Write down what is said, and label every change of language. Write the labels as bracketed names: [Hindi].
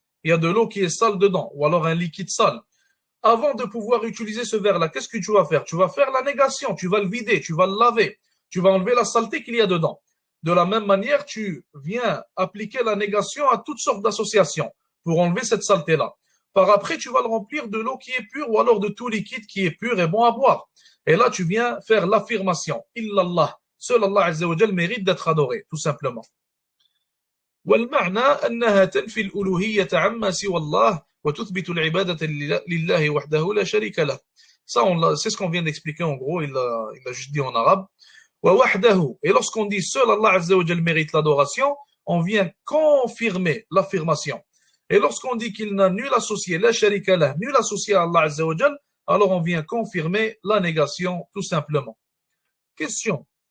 [French] Il y a de l'eau qui est sale dedans, ou alors un liquide sale. Avant de pouvoir utiliser ce verre-là, qu'est-ce que tu vas faire? Tu vas faire la négation, tu vas le vider, tu vas le laver, tu vas enlever la saleté qu'il y a dedans. De la même manière, tu viens appliquer la négation à toutes sortes d'associations pour enlever cette saleté-là. Par après, tu vas le remplir de l'eau qui est pure ou alors de tout liquide qui est pur et bon à boire. Et là, tu viens faire l'affirmation. Illallah. Seul Allah Azza wa Jal mérite d'être adoré, tout simplement. [Arabic] والمعنى أنها تنفي الألوهية عما سوى الله وتثبت العبادة لله وحده لا شريك له. [French] Ça, c'est ce qu'on vient d'expliquer en gros, il a juste dit en arabe. [Arabic] ووحده. [French] Et lorsqu'on dit seul Allah Azza wa Jal mérite l'adoration, on vient confirmer l'affirmation. Et lorsqu'on dit qu'il n'a nul associé, la sharika lah, nul associé à Allah Azza wa Jal, alors on vient confirmer la négation, tout simplement. Question.